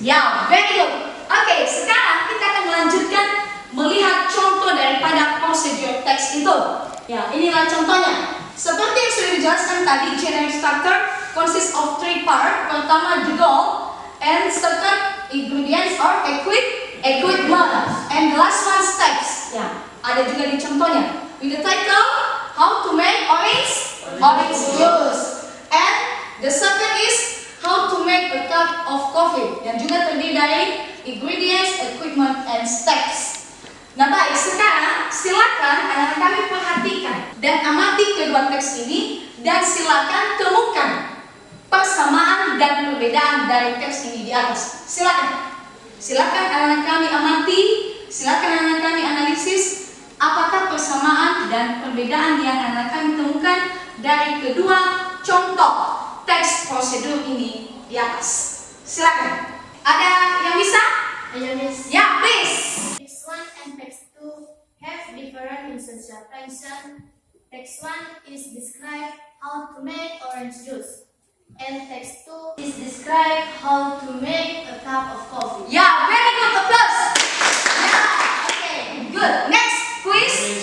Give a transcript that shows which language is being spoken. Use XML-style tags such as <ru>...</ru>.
<id>Ya,</id> <en>very good.</en> <id>Oke, sekarang kita akan melanjutkan melihat contoh daripada procedure text itu. Ya, inilah contohnya. Seperti yang sudah dijelaskan tadi,</id> <en>generic structure consists of 3 parts. Pertama, the goal, and second, ingredients or equipment, and the last one, steps.</en> <id>Ya, ada juga di contohnya.</id> <en>With the title, how to make orange juice, and the second is how to make a cup of coffee,</en> <id>yang juga terdiri dari</id> <en>ingredients, equipment, and steps.</en> <id>Nah baik, sekarang silakan anak-anak kami perhatikan dan amati kedua teks ini dan silakan temukan persamaan dan perbedaan dari teks ini di atas. Silakan anak-anak kami amati, silakan anak-anak kami analisis apakah persamaan dan perbedaan yang anak-anak kami temukan dari kedua contoh teks prosedur ini di atas. Silakan. Ada yang bisa? Ayo, Miss.</id> <en>Ya, please. Text 1 and text 2 have different essential function. Text 1 is describe how to make orange juice, and text 2 is describe how to make a cup of coffee. Ya, very good. Applause. Ya, okay, good. Next, quiz.</en>